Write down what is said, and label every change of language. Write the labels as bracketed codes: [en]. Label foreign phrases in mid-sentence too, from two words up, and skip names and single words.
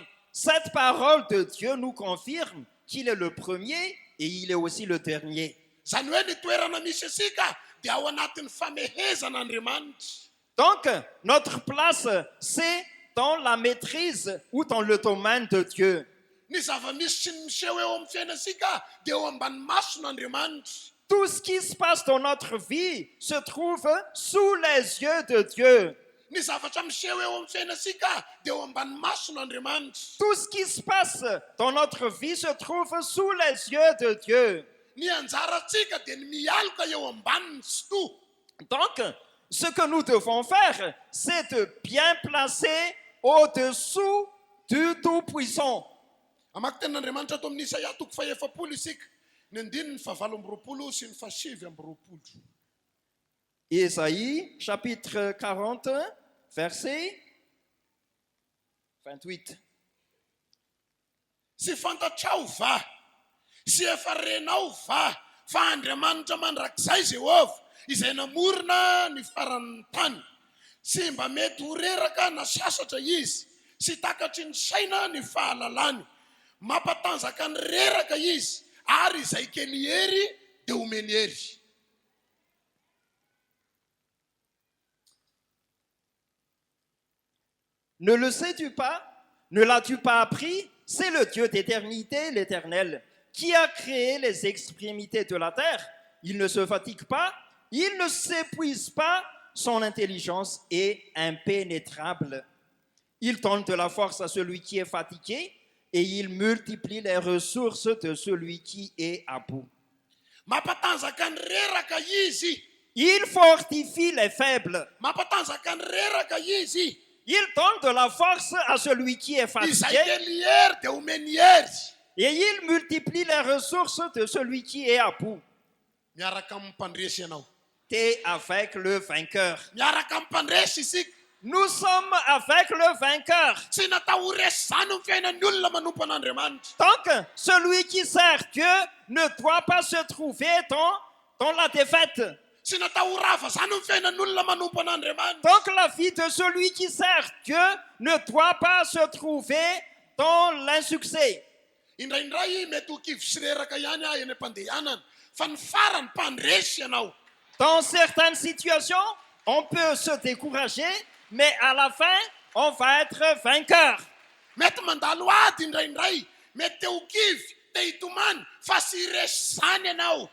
[fr] Cette parole de Dieu nous confirme qu'il est le premier et il est aussi le dernier. [mg] zany hoe ny toerana misy asika dia ao anatin'ny famehezan'andriamanitra [fr] Donc, notre place, c'est dans la maîtrise ou dans le domaine de Dieu. [mg] ny zava-misy sy ny miseho eo amin'ny fiainasika dia eo ambany mason'andriamanitra [fr] Tout ce qui se passe dans notre vie se trouve sous les yeux de Dieu. [mg] ny zavatra miseho eo amin'ny fiainasika dia eo ambany mason'Andriamanitra. [fr] Tout ce qui se passe dans notre vie se trouve sous les yeux de Dieu. [mg] Ny anjarantsika dia ny mialoka eo ambaniny sy toa. [fr] Donc, ce que nous devons faire, c'est de bien placer au-dessous du Tout-Puissant. [mg] Amaky tenin'Andriamanitra ato amin'ny Isaia 40 isika, ny 9:20 sy ny 7:20. [fr] Ésaïe, chapitre 40, verset 28. [mg] Sy fantatrao va, sy efa renao va, fa Andriamanitra mandrakizay Jehova, izay namorona ny faran'ny tany. Sy mba mety ho reraka na sasatra izy, sy takatry ny saina ny fahalalany. Mampatanjaka ny reraka izy, ary izay kely hery dia omeny hery. [fr] Ne le sais-tu pas? Ne l'as-tu pas appris? C'est le Dieu d'éternité, l'Éternel, qui a créé les extrémités de la terre. Il ne se fatigue pas, il ne s'épuise pas, son intelligence est impénétrable. Il donne de la force à celui qui est fatigué et il multiplie les ressources de celui qui est à bout. [mg] Mampatanjaka ny reraka izy, [fr] Il fortifie les faibles. [mg] mampatanjaka ny reraka izy, [fr] Il donne de la force à celui qui est [mg] izay [fr] fatigué [mg] kely hery dia omeny hery. [fr] et il multiplie les ressources de celui qui est à bout. [mg] Miaraka amin'ny mpandresy ianao, [fr] T'es avec le vainqueur. [mg] miaraka amin'ny mpandresy isika. [fr] Nous sommes avec le vainqueur. [mg] Tsy natao ho resy zany ny fiainan'ny olona manompo an'Andriamanitra. [fr] Donc, celui qui sert Dieu ne doit pas se trouver dans la défaite. [mg] Tsy natao ho rava zany ny fiainan'ny olona manompo an'Andriamanitra. [fr] Donc, la vie de celui qui sert Dieu ne doit pas se trouver dans l'insuccès. [mg] Indraindray mety ho kivy sy reraka ihany eny am-pandehanana, fa ny farany mpandresy ianao. [fr] Dans certaines situations, on peut se décourager, mais à la fin, on va être vainqueur. [mg] Mety mandalo ady indraindray, mety te ho kivy, te hitomany, fa sy resy zany ianao.